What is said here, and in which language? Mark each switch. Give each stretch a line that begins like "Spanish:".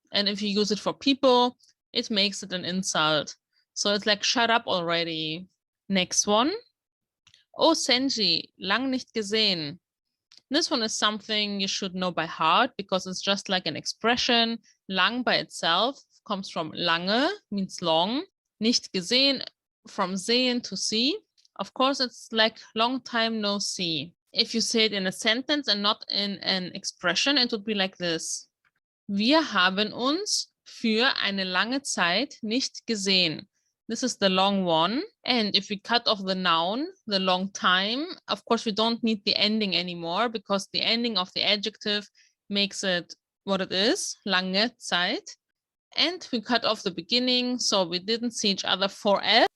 English: And if you use it for people, it makes it an insult. So it's like, shut up already. Next one.
German: Oh, Senji, lang nicht gesehen.
English: This one is something you should know by heart because it's just like an expression. Lang by itself comes from lange, means long. Nicht gesehen, from sehen to see. Of course, it's like long time no see. If you say it in a sentence and not in an expression, it would be like this.
German: Wir haben uns für eine lange Zeit nicht gesehen.
English: This is the long one. And if we cut off the noun, the long time, of course, we don't need the ending anymore because the ending of the adjective makes it what it is, lange Zeit. And we cut off the beginning, so we didn't see each other forever.